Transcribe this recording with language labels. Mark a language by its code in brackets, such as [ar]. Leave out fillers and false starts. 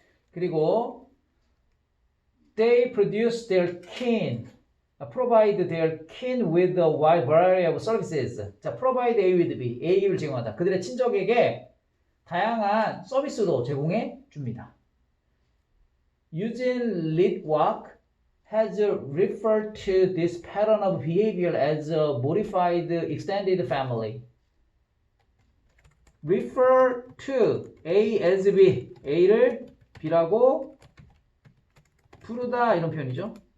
[en] 그리고 they produce their kin, provide their kin with a wide variety of services. [ko] 자, [en] provide A with B, [ko] A를 제공하다. 그들의 친족에게 다양한 서비스도 제공해 줍니다. [en] Eugene Litwack has referred to this pattern of behavior as a modified extended family. Refer to A as B, [ko] A를 B라고 부르다 이런 표현이죠.